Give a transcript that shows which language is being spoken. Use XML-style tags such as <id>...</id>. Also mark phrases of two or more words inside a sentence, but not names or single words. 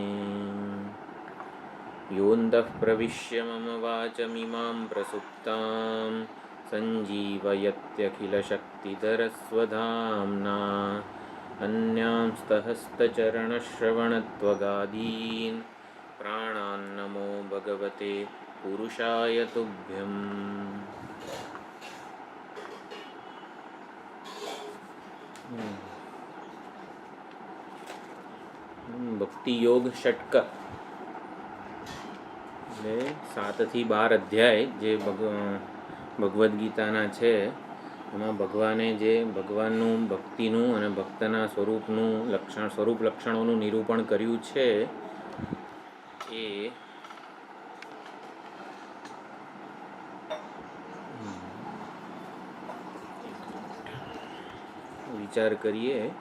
<sa>योऽन्तः प्रविश्य मम वाचमिमां प्रसुप्तां सञ्जीवयत्यखिलशक्तिधरस्वधाम्ना अन्यांस्तहस्तचरणश्रवणत्वगादीन् प्राणान्नमो भगवते पुरुषाय तुभ्यम्।</sa> <gu>ભક્તિ યોગ ષટક એટલે 7 થી 12 અધ્યાય જે ભગવદ્ ગીતાના છે એમાં ભગવાને જે ભગવાનનું ભક્તિનું અને ભક્તના સ્વરૂપનું સ્વરૂપ લક્ષણોનું નિરૂપણ કર્યું છે એ વિચાર કરીએ.</gu>